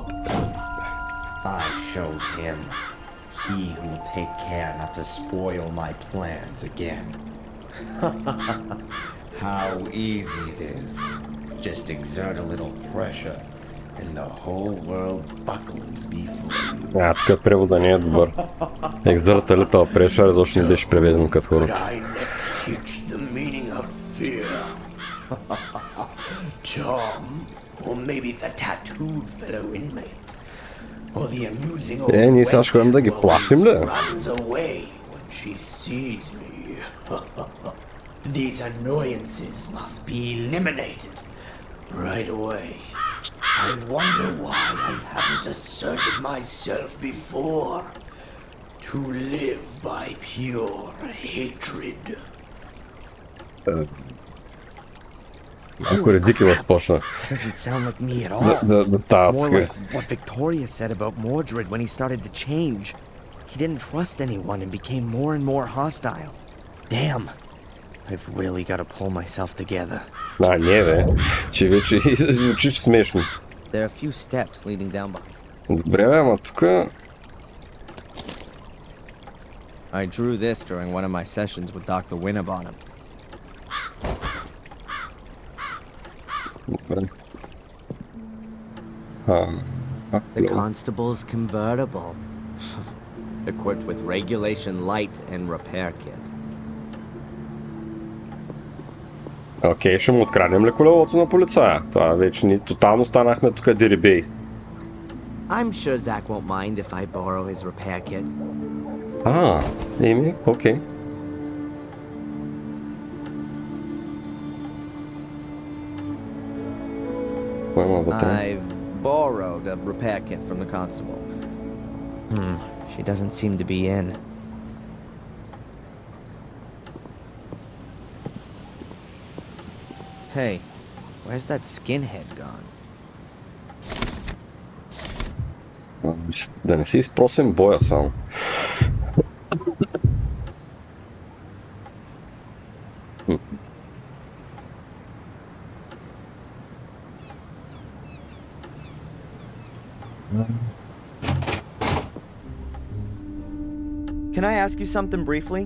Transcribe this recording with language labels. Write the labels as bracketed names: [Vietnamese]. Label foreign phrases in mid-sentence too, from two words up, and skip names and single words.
[English] I showed him. He who'll take care not to spoil my plans again. How easy it is. Just exert a little pressure, and the whole world buckles before you. [Bulgarian] Тук превода не е добър. [English] Exert a little pressure, [Bulgarian] защо не беше преведен като [English] Could [Bulgarian] хората. [English] I next teach the meaning of fear? Tom, or maybe the tattooed fellow inmate, or the amusing old [Bulgarian] ние сега ще ходим да ги [English] wench who [Bulgarian] плашим ли? [English] always runs away when she sees me. These annoyances must be eliminated right away. I wonder why I haven't asserted myself before. To live by pure hatred. [Bulgarian] Малко ridiculous почна. [English] Doesn't sound like me at all. [Bulgarian] Да тая [English] More [Bulgarian] тук [English] like what Victoria said about Mordred when he started to change. He didn't trust anyone and became more and more hostile. Damn. I've really got to pull myself together. [Bulgarian] Не бе, че вече звучиш смешно. [English] There are a few steps leading down by. [Bulgarian] Добре бе, ама тук... [English] I drew this during one of my sessions with Dr. Winabottom. [Bulgarian] Добре. [English] The constable's convertible. Equipped with regulation light and repair kit. [Bulgarian] Окей, ще му откраднем ли колелото на полицая? Това вече ни тотално станахме тук дирибей. [English] I'm sure Zach won't mind if I borrow his repair kit. [Bulgarian] Еми, окей. Кой има вътре? [English] I've borrowed a repair kit from the constable. She doesn't seem to be in. Hey, where's that skinhead gone? [Bulgarian] Да не си изпросим боя само. [English] Can I ask you something briefly?